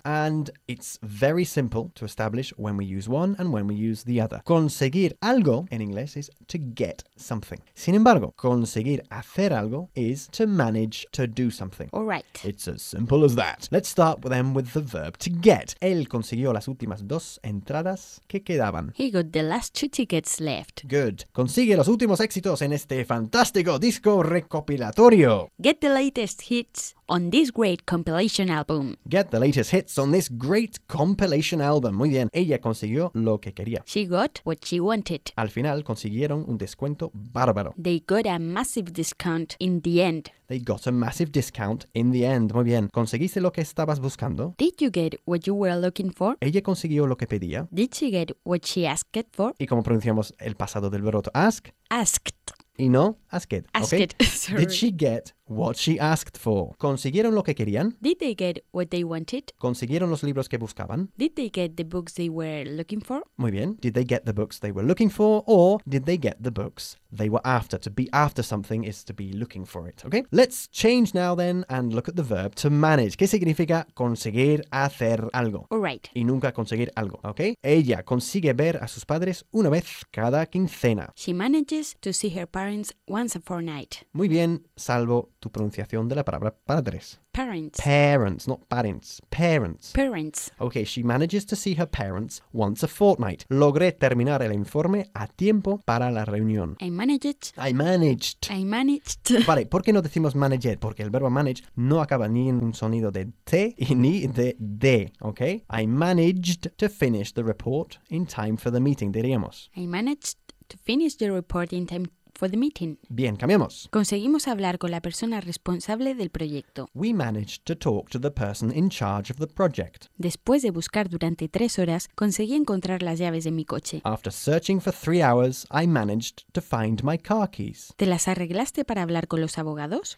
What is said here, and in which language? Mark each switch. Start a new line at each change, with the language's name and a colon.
English: And it's very simple to establish when we use one and when we use the other.
Spanish: Conseguir algo
English: in English is to get something.
Spanish: Sin embargo, conseguir hacer algo
English: is to manage to do something. All right. It's as simple as that. Let's start then with the verb to get.
Spanish: Él consiguió las últimas dos entradas que quedaban.
English: He got the last two tickets left. Good.
Spanish: Consigue los últimos éxitos en este fantástico disco recopilatorio.
English: Get the latest hits on this great compilation album. Get the latest hits on this great compilation album.
Spanish: Muy bien. Ella consiguió lo que quería.
English: She got what she wanted.
Spanish: Al final consiguieron un descuento bárbaro.
English: They got a massive discount in the end. They got a massive discount in the end.
Spanish: Muy bien. ¿Conseguiste lo que estabas buscando?
English: Did you get what you were looking for?
Spanish: Ella consiguió lo que pedía.
English: Did she get what she asked for?
Spanish: ¿Y cómo pronunciamos el pasado del verbo ask?
English: Asked.
Spanish: Y no, asked.
English: Asked. Okay. Sorry. Did she get what she asked for?
Spanish: ¿Consiguieron lo que querían?
English: Did they get what they wanted?
Spanish: ¿Consiguieron los libros que buscaban?
English: Did they get the books they were looking for?
Spanish: Muy bien.
English: Did they get the books they were looking for? Or did they get the books they were after? To be after something is to be looking for it. Okay? Let's change now then and look at the verb to manage.
Spanish: ¿Qué significa conseguir hacer algo?
English: All right.
Spanish: Y nunca conseguir algo. Okay? Ella consigue ver a sus padres una vez cada quincena.
English: She manages to see her parents once a fortnight.
Spanish: Muy bien, salvo tu pronunciación de la palabra padres.
English: Parents. Parents, not parents. Parents. Parents. Okay, she manages to see her parents once a fortnight.
Spanish: Logré terminar el informe a tiempo para la reunión.
English: I managed.
Spanish: Vale, ¿por qué no decimos managed? Porque el verbo manage no acaba ni en un sonido de T y ni de D, okay?
English: I managed to finish the report in time for the meeting, diríamos. I managed to finish the report in time for the meeting.
Spanish: Bien, cambiamos. Conseguimos hablar con la persona responsable del proyecto.
English: We managed to talk to the person in charge of the project.
Spanish: Después de buscar durante 3 horas, conseguí encontrar las llaves de mi coche.
English: After searching for 3 hours, I managed to find my car keys.
Spanish: ¿Te las arreglaste para hablar con los abogados?